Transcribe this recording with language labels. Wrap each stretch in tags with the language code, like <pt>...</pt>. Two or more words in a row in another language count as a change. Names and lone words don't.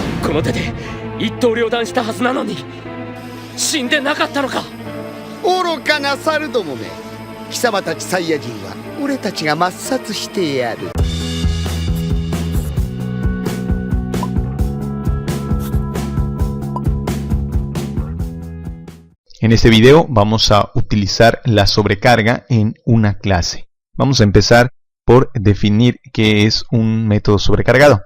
<ja>この手で一刀両断したはずなのに死んでなかったのか。愚かな猿どもめ、貴様たちサイヤ人は俺たちが抹殺してやる。</ja> <es>En este video vamos a utilizar la sobrecarga en una clase. Vamos a empezar por definir qué es un método sobrecargado.</es>